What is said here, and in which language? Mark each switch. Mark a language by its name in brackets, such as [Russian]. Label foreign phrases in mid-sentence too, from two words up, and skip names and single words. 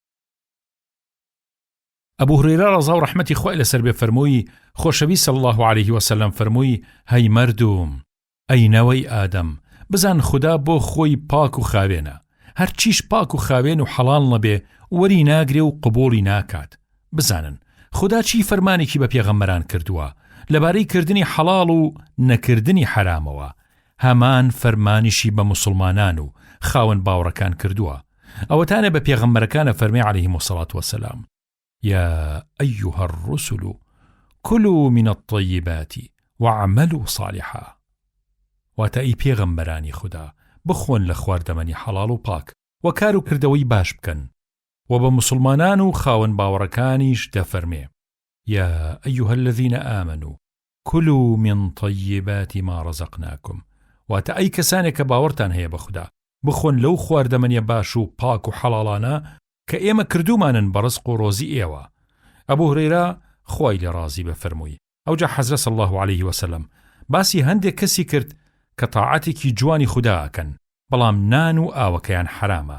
[Central Kurdish] ئەبوو هورەیرە ڕەزا و ڕەحمەتی خوای لەسەر بێ فەرمووی خۆشەوی [Arabic] صلی الله علیه وسلم [Central Kurdish] فەرمووی هەی مەردوم، ئەی نەوەی ئادەم، بزان خوددا بۆ خۆی پاک و خاوێنە، هەرچیش پاک و خاوێن و حەڵال نەبێ وەری ناگرێ و قبوڵی ناکات. بزانن خوددا چی فەرمانێکی بە پێغەمبەران کردووە لەبارەی کردنی حەڵاڵ و نەکردنی حرامەوە، هەمان فەرمانیشی بە موسڵمانان و خاوەن باوەڕەکان کردووە. ئەوەتانە بە پێغەمبەرەکانە فەرمێ [Arabic] عەلەیهیمو الصەڵاة وەسەلام: يا أيها الرسل كلوا من الطيبات واعملوا صالحا. [Central Kurdish] واتە پێغەمبەرانی خوددا بخۆن لە خواردەمەنی حەڵاڵ و پاک و کار و کردەوەی باش بکەن. و بە موسڵمانان و خاوەن باوەڕەکانیش دەفەرمێ: [Arabic] يا أيها الذين آمنوا كلوا من طيبات ما رزقناكم. [Central Kurdish] واتە ئەی کەسانێک کە باوەڕتان هەیە بە خوددا بخۆن لەو خواردەمەنیە باش و پاک و حەڵاڵانە کە ئێمە کردومانن بە ڕزق و ڕۆزی ئێوە. ئەبوو هورەیرە خوای لێ ڕازی بە فەرمووی ئەوجا حەزرەت [Arabic] صلی الله عليه وسلم [Central Kurdish] باسی هەندێک کەسی کرد کە تاعەتێکی جوانی خوددا ئەکەن بەڵام نان و ئاوەکەیان حرامە.